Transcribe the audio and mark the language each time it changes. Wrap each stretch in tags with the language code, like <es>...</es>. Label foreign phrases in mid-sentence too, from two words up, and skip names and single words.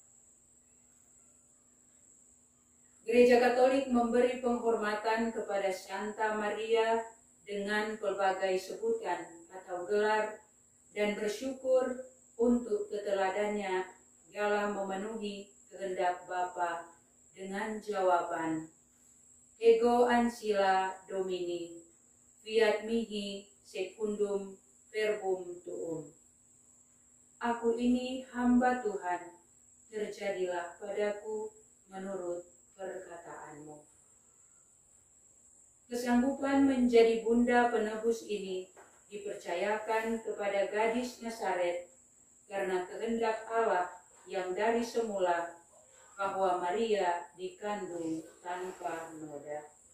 <id>Gereja Katolik memberi penghormatan kepada Santa Maria dengan pelbagai sebutan atau gelar dan bersyukur untuk keteladannya dalam memenuhi kehendak Bapa dengan jawaban</id> <la>Ego ancilla Domini, fiat mihi secundum verbum tuum.</la> <id>Aku ini hamba Tuhan, terjadilah padaku menurut perkataanmu. Kesanggupan menjadi bunda penebus ini dipercayakan kepada gadis Nazaret karena kehendak Allah yang dari semula bahwa Maria dikandung tanpa noda.</id>